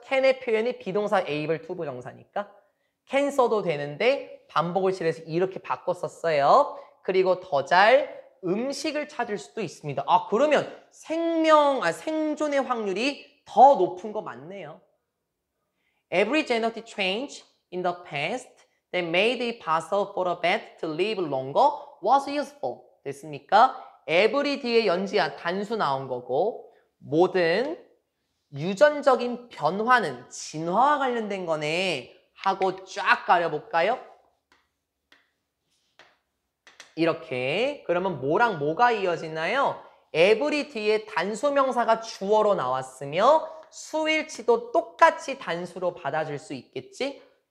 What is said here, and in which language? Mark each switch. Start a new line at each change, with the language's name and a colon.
Korean: can의 표현이 비동사 able 투부정사니까 can 써도 되는데 반복을 실해서 이렇게 바꿨었어요. 그리고 더 잘 음식을 찾을 수도 있습니다. 아 그러면 생존의 확률이 더 높은 거 맞네요.
English: Every genetic change in the past that made it possible for a bat to live longer was useful.
Korean: 됐습니까? every 뒤에 연지야 단수 나온 거고 모든 유전적인 변화는 진화와 관련된 거네 하고 쫙 가려볼까요? 이렇게 그러면 뭐랑 뭐가 이어지나요? every 뒤에 단수명사가 주어로 나왔으며 수일치도 똑같이 단수로 받아줄 수 있겠지?